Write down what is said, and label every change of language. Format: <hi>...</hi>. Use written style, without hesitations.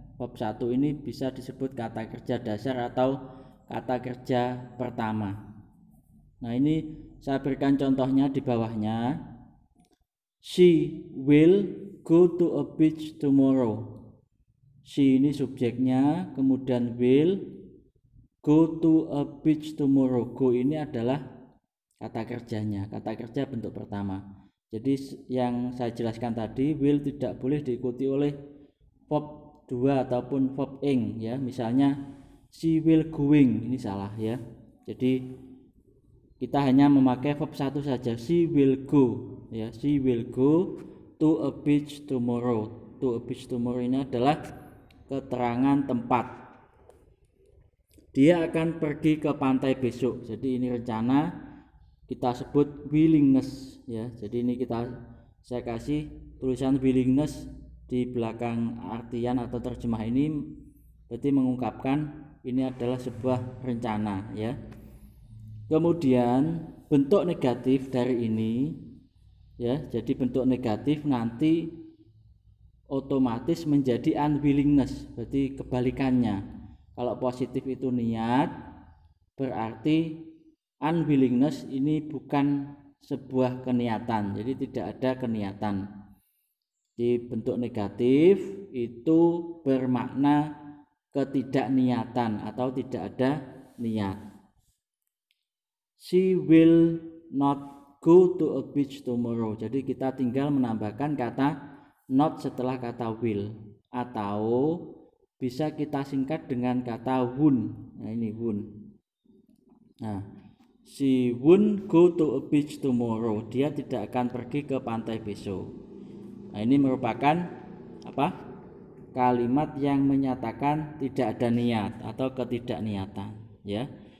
<id>Verb 1 ini bisa disebut kata kerja dasar atau kata kerja pertama. Nah, ini saya berikan contohnya di bawahnya.</id> <en>She will go to a beach tomorrow. She</en> <id>ini subjeknya, kemudian</id> <en>will, go to a beach tomorrow.</en> <id>Go ini adalah kata kerjanya, kata kerja bentuk pertama. Jadi yang saya jelaskan tadi, will tidak boleh diikuti oleh verb 2 ataupun verb ing, ya. Misalnya</id> <en>she will going,</en> <id>ini salah, ya. Jadi kita hanya memakai verb 1 saja,</id> <en>she will go,</en> <id>ya.</id> <en>She will go to a beach tomorrow. To a beach tomorrow</en> <id>ini adalah keterangan tempat. Dia akan pergi ke pantai besok. Jadi ini rencana, kita sebut willingness, ya. Jadi ini saya kasih tulisan willingness di belakang artian atau terjemah ini, berarti mengungkapkan ini adalah sebuah rencana, ya. Kemudian bentuk negatif dari ini, ya. Jadi bentuk negatif nanti otomatis menjadi unwillingness, berarti kebalikannya. Kalau positif itu niat, berarti unwillingness ini bukan sebuah keniatan, jadi tidak ada keniatan. Di bentuk negatif itu bermakna ketidakniatan atau tidak ada niat.</id> <en>She will not go to a beach tomorrow.</en> <id>Jadi kita tinggal menambahkan kata not setelah kata will, atau bisa kita singkat dengan kata won't. Nah, ini won't.</id> <en>Nah, she won't go to a beach tomorrow.</en> <id>Dia tidak akan pergi ke pantai besok. Nah, ini merupakan apa? Kalimat yang menyatakan tidak ada niat atau ketidakniatan, ya.</id>